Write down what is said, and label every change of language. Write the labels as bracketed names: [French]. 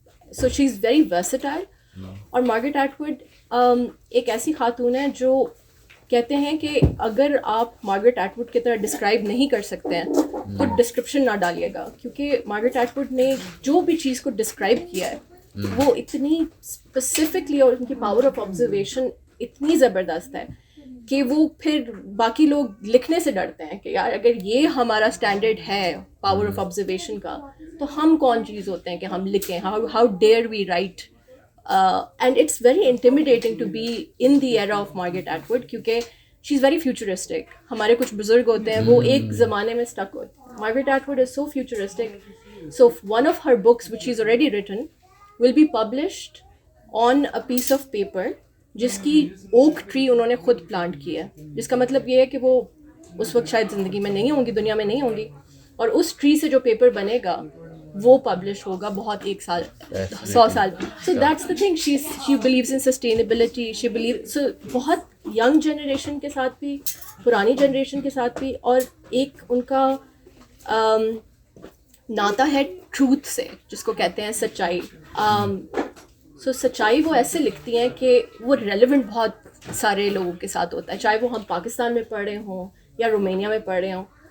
[English] So she is very versatile. [Urdu] اور Margaret ایٹوڈ ایک ایسی خاتون ہے جو کہتے ہیں کہ اگر آپ مارگریٹ ایٹوڈ کی طرح ڈسکرائب نہیں کر سکتے ہیں تو ڈسکرپشن نہ ڈالیے گا, کیونکہ مارگریٹ ایٹوڈ نے جو بھی چیز کو ڈسکرائب کیا ہے وہ اتنی اسپیسیفکلی, اور ان کی پاور آف آبزرویشن اتنی زبردست ہے کہ وہ پھر باقی لوگ لکھنے سے ڈرتے ہیں کہ یار اگر یہ ہمارا اسٹینڈرڈ ہے پاور آف آبزرویشن کا تو ہم کون چیز ہوتے ہیں کہ ہم لکھیں. [English] How dare we write. And it's very intimidating to be in the era of Margaret Atwood, کیونکہ she is very futuristic. [Urdu] ہمارے کچھ بزرگ ہوتے ہیں وہ ایک زمانے میں اسٹک ہوتے ہیں. Margaret ایٹوڈ [English] Is so futuristic. So one of her books which is already written will be published on a piece of paper [Urdu] جس کی اوک ٹری انہوں نے خود پلانٹ کی ہے, جس کا مطلب یہ ہے کہ وہ اس وقت شاید زندگی میں نہیں ہوں گی, دنیا میں نہیں ہوں گی, اور اس ٹری سے جو پیپر بنے گا وہ پبلش ہوگا بہت 1 سال 100 سال. [English] So that's the thing, she believes in sustainability. She believe so [Urdu] بہت ینگ جنریشن کے ساتھ بھی, پرانی جنریشن کے ساتھ بھی, اور ایک ان کا ناتا ہے ٹروتھ سے جس کو کہتے ہیں سچائی. سو سچائی وہ ایسے لکھتی ہیں کہ وہ ریلیونٹ بہت سارے لوگوں کے ساتھ ہوتا ہے, چاہے وہ ہم پاکستان میں پڑھ رہے ہوں یا رومینیا میں پڑھ رہے ہوں.